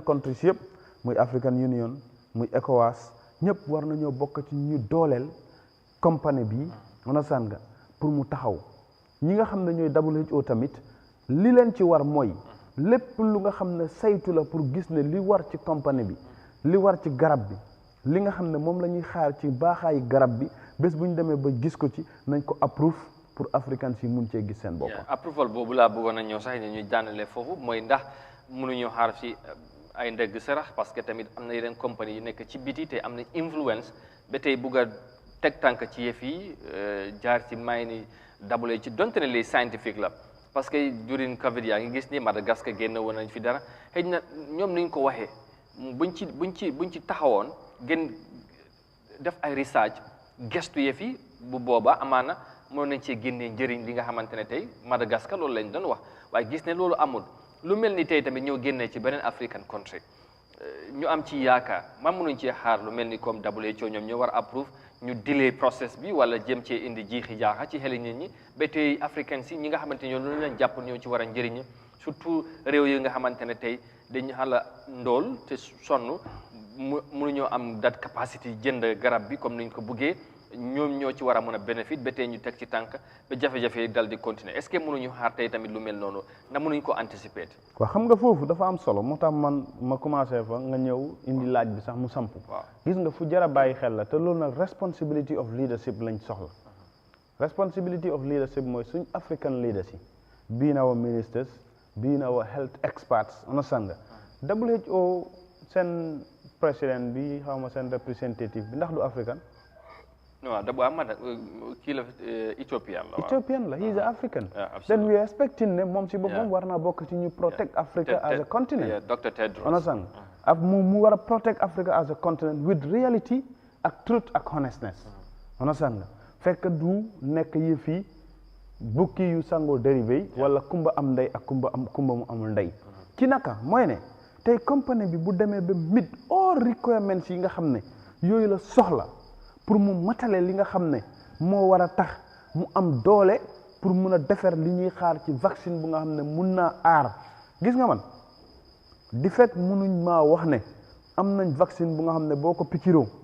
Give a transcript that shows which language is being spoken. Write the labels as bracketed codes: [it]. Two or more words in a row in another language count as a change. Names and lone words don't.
[wo] countries yëpp muy African Union muy ECOWAS ñëpp war nañoo bokk ci ñu dooleel compagnie bi understand nga pour mu taxaw ñi nga xam ne ñooy WHO tamit li leen ci war mooy lépp lu nga xam ne saytu la pour gis ne li war ci compagnie bi li war ci garab bi li nga xam ne moom la ñuy xaar ci baaxaayu garab bi bés bu ñu demee ba gis ko ci nañ ko approuve pour africains yi mun cee gis seen bopp. approval boobu laa bëggoon a ñëw sax ñuy jànnale foofu mooy ndax mënuñoo xaar ci ay ndëgg sarax [fr] parce que [wo] tamit am na yeneen compagnie yu nekk ci biti te am na influence ba tey bugg a teg tànk ci yëf yi jaar ci may ni dabale ci donte ne [fr] les scientifique [wo] la [fr] parce que [wo] during Covid yaa ngi gis ni Madagascar génn woon nañ fi dara xëy na ñoom ni ñu ko waxee buñ ci taxawoon. gën def ay research gestu yëf yi bu boobaa amaana mënoon nañ cee génnee njëriñ li nga xamante ne tey Madagascar loolu lañ doon wax waaye gis ne loolu amul lu mel ni tey tamit ñoo génnee ci beneen [en] African country [wo] ñu am ci yaakaar man mënuñ cee xaar lu mel ni comme WHO ñoom ñoo war a approuve ñu delay process bi wala jëm cee indi jiixi jaaxa ci xeli nit ñi ba tey africain si ñi nga xamante ne ñoo loolu lañ jàpp ñoo ci war a njëriñ surtout réew yi nga xamante ne tey dañu xala ndool te sonn mënuñoo am dat capacité jënd garab bi comme niñ ko buggee ñoom ñoo ci war a mën a bénéfice ba tey ñu teg ci tànk ba jafe-jafe yi dal di continuer [fr] est-ce que [wo] mënuñu xaar tey tamit lu mel noonu na mënuñ ko anticiper. waaw xam nga foofu dafa am solo moo tax man ma commencé fa nga ñëw indi laaj bi sax mu samp gis nga fu jar a bàyyi xel la te loolu nag [en] responsibility of leadership [wo] lañ soxla [en] responsibility of leadership [wo] mooy suñ [en] African leaders [wo] yi [en] being our ministers being our health experts [wo] understand nga WHO seen président bi xaw ma seen représentative bi ndax du africain. No, kii la Ethiopian la. Ethiopian la, [en] he is an African. Then we are expecting [wo] ne moom si boppam war naa bokk ci ñu [en] protect Africa as a continent. Yeah, Dr. Tedros. Understand? [wo] mu war a [en] protect Africa as a continent with reality ak truth ak honestness. [wo] Understand nga fekk du nekk yëf yi bukki yu sangoo dérivé wala kumba am ndey ak kumba mu amul ndey. ci naka mooy ne tey compagnie bi bu demee ba [en] meet all requirements [wo] yi nga xam ne yooyu la soxla. pour mu matale li nga xam ne moo war a tax mu am doole pour mun a defar li ñuy xaar ci vaccine bu nga xam ne mun naa aar gis nga man di fekk munuñ maa wax ne am nañ vaccine bu nga xam ne boo ko pikiroo